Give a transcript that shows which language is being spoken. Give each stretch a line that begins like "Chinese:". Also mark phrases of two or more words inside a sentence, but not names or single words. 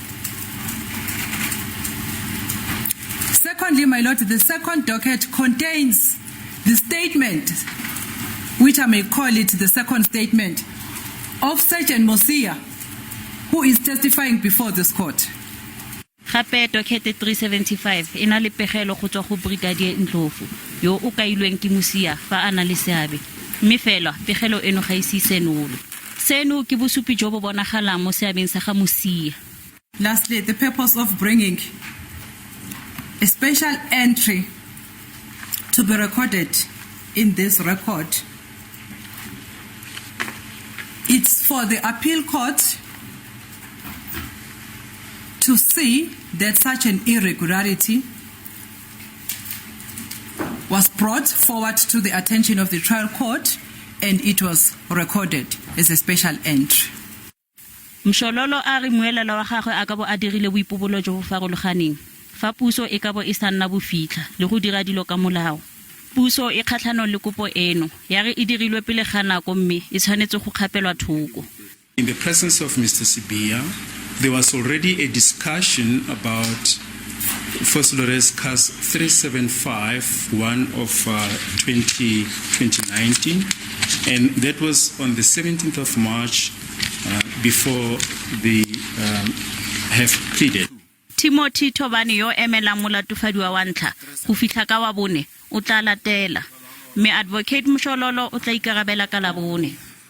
English: Secondly, my lord, the second docket contains the statement, which I may call it the second statement, of Senzo Mosia, who is testifying before this court.
Tswana: Gape dokete 375 ena le pegelo go tswa go brigadier Ndlovu yo o kailweng ke Mosia fa ana le seabe mme fela pegelo eno ga ise senolo seno ke bosupi jo bo bonagalang mo seabeng sa ga Mosia.
English: Lastly, the purpose of bringing a special entry to be recorded in this record, it's for the appeal court to see that such an irregularity was brought forward to the attention of the trial court and it was recorded as a special entry.
Tswana: Mshololo a re muelelo wa gagwe a ka bo a dirile boipobolo jo bo farologaneng fa puso e ka bo e sanna bofitlha le go dira dilo ka molao. Puso e kgatlhanong le kopo eno ya re e dirilwe pele ga nako mme e tshwanetse go kgapelwa thoko.
English: In the presence of Mr. Sibiya, there was already a discussion about First Lawrence Case 375, one of 2019, and that was on the 17th of March before they have pleaded.
Tswana: Timothy Tobani yo emela molatofadiwa wa ntlha go fitlha ka wa bone o tla latela mme Advocate Mshololo o tla ikarabela ka la bone.